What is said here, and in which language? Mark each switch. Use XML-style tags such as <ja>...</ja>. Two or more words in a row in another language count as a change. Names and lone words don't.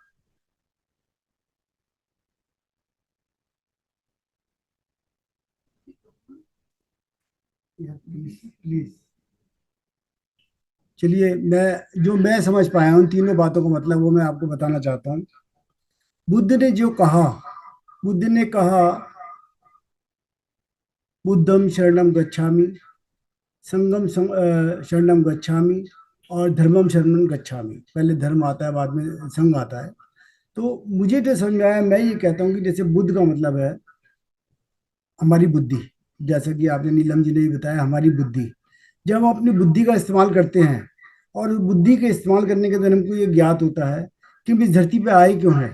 <en>please please.</en> <hi>चलिए, मैं समझ पाया उन तीनों बातों का मतलब, वो मैं आपको बताना चाहता हूँ। बुद्ध ने जो कहा, बुद्ध ने कहा</hi> <pi>बुद्धम शरणम गच्छामि, शरणम गच्छामि,</pi> <hi>और</hi> <pi>धर्मम शरणम गच्छामि।</pi> <hi>पहले धर्म आता है, बाद में संघ आता है। तो मुझे जो समझ में आया, मैं ये कहता हूँ कि जैसे बुद्ध का मतलब है हमारी बुद्धि, जैसा कि आपने नीलम जी ने भी बताया, हमारी बुद्धि। जब हम अपनी बुद्धि का इस्तेमाल करते हैं, और उस बुद्धि के इस्तेमाल करने के बाद हमको ये ज्ञात होता है कि हम इस धरती पे आए क्यों हैं।</hi>